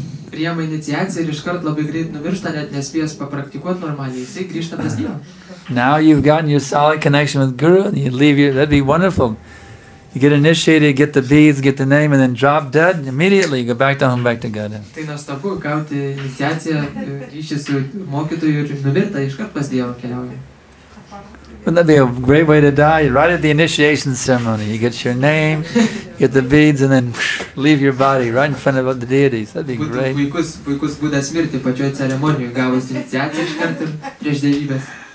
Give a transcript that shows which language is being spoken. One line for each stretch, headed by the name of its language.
Lithuanian: Priima iniciaciją ir iškart labai greit numiršta, net nespėjęs papraktikuoti normaliai, jisai grįžta pas Dievą.
English: Now you've gotten your solid connection with Guru, and you leave that'd be wonderful. You get initiated, get the beads, get the name, and then drop dead. Immediately, you go back to Godhead.
Lithuanian: Tai nuostabu, gauti iniciaciją, ryšį su mokytoju ir numirta, iškart pas Dievą keliauja.
English: Wouldn't that be a great way to die? Right at the initiation ceremony, you get your name, get the beads, and then leave your body right in front of the deities. That'd be great.
Lithuanian: Puikus būdas mirti pačioj ceremonijoje, gavus iniciaciją iš karto prieš dievybės.